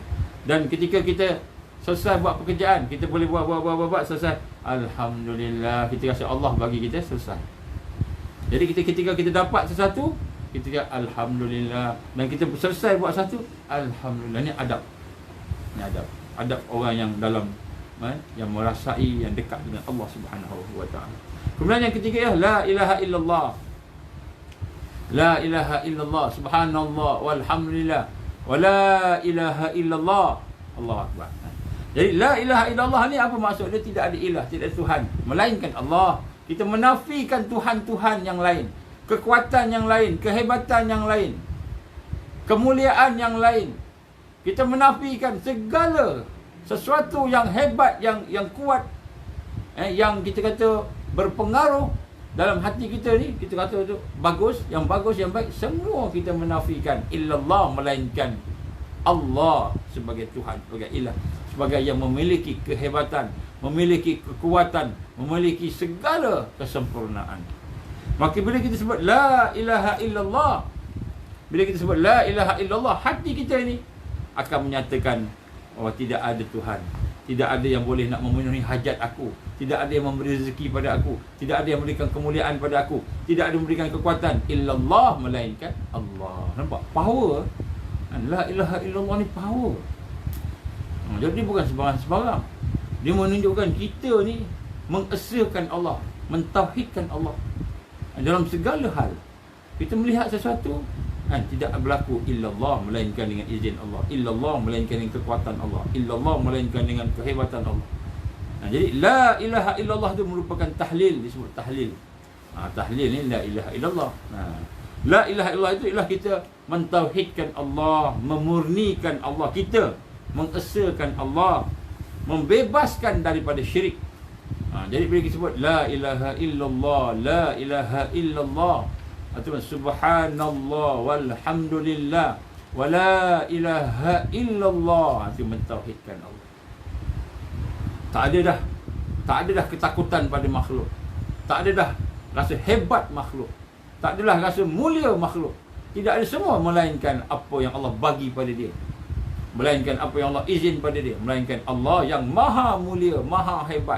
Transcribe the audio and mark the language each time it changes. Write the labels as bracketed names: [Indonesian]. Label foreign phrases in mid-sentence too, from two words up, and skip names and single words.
[Malay] Dan ketika kita selesai buat pekerjaan, kita boleh buat selesai, alhamdulillah, kita rasa Allah bagi kita selesai. Jadi ketika kita dapat sesuatu, kita alhamdulillah, dan kita selesai buat satu, alhamdulillah. Ni adab. Ni adab orang yang dalam, yang merasai, yang dekat dengan Allah [Arabic] سبحانه وتعالى. [Malay] Kemudian yang ketiga [Arabic] لا إله إلا الله. لا إله إلا الله، سبحان الله والحمد لله ولا إله إلا الله. الله أكبر. [Malay] Jadi [Arabic] لا إله إلا الله [Malay] ni apa maksud dia? Tidak ada ilah, tidak ada Tuhan melainkan Allah. Kita menafikan Tuhan-Tuhan yang lain. kekuatan yang lain, kehebatan yang lain, kemuliaan yang lain. Kita menafikan segala sesuatu yang hebat, yang kuat, yang kita kata berpengaruh dalam hati kita ni. Kita kata tu bagus, yang baik, semua kita menafikan. Illallah, melainkan Allah sebagai Tuhan, sebagai ilah, sebagai yang memiliki kehebatan, memiliki kekuatan, memiliki segala kesempurnaan. Maka bila kita sebut [Arabic] لا إله إلا الله, [Malay] bila kita sebut [Arabic] لا إله إلا الله, [Malay] hati kita ni akan menyatakan bahawa tidak ada Tuhan, tidak ada yang boleh nak memenuhi hajat aku, tidak ada yang memberi rezeki pada aku, tidak ada yang memberikan kemuliaan pada aku, tidak ada yang memberikan kekuatan, illallah, melainkan Allah. Nampak power? [Arabic] لا إله إلا الله [Malay] ni power. Jadi bukan sebarang-sebarang. Dia menunjukkan kita ni mengesahkan Allah, mentauhidkan Allah dalam segala hal. Kita melihat sesuatu, tidak berlaku illallah, melainkan dengan izin Allah, illallah, melainkan dengan kekuatan Allah, illallah, melainkan dengan kehebatan Allah. Jadi [Arabic] لا إله إلا الله [Malay] itu merupakan tahlil, disebut tahlil. Tahlil ni [Arabic] لا إله إلا الله. لا إله إلا الله [Malay] itu ialah kita mentauhidkan Allah, memurnikan Allah, kita mengesahkan Allah, membebaskan daripada syirik. Jadi bila kita sebut [Arabic] لا إله إلا الله، لا إله إلا الله, [Malay] atau [Arabic] سبحان الله والحمد لله ولا إله إلا الله, [Malay] itu mentauhidkan Allah. Tak ada dah ketakutan pada makhluk, tak ada dah rasa hebat makhluk, tak adalah rasa mulia makhluk. Tidak ada, semua melainkan apa yang Allah bagi pada dia, melainkan apa yang Allah izin pada dia, melainkan Allah yang maha mulia, maha hebat.